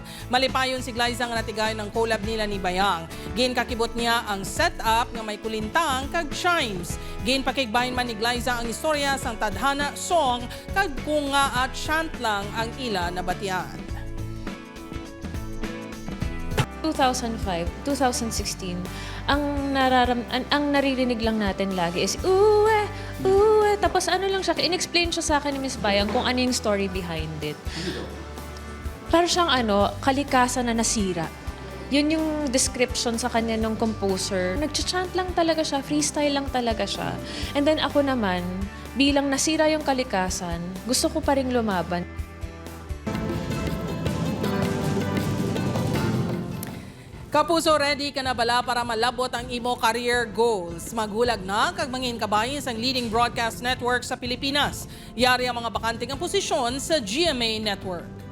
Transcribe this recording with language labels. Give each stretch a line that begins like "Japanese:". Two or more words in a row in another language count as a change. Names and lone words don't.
Hiligaynon: Malipayon si Glyza nga natigayon ng collab nila ni Bayang. Ginkakibot niya ang setup nga may kulintang kag chimes. Ginpakigbahin man ni Glyza ang istorya sang tadhana song kag kung nga at chant lang ang ila nabatian. 2005, 2016,
Filipino: ang naririnig lang natin lagi is uwe. Tapos ano lang siya, in-explain siya sa akin ni Miss Bayang kung ano yung story behind it. Parang siyang kalikasan na nasira. Yun yung description sa kanya ng composer. Nag-chant lang talaga siya, freestyle lang talaga siya.
English: And then
Filipino: ako naman, bilang nasira yung kalikasan, gusto ko pa ring lumaban.
Hiligaynon: Kapuso, ready ka na bala para malabot ang imo
English: career goals?
Hiligaynon: Maghulag na kag mangin kabayin sang
English: leading broadcast network
Hiligaynon: sa Pilipinas. Yari ang mga bakanting ang posisyon sa GMA Network.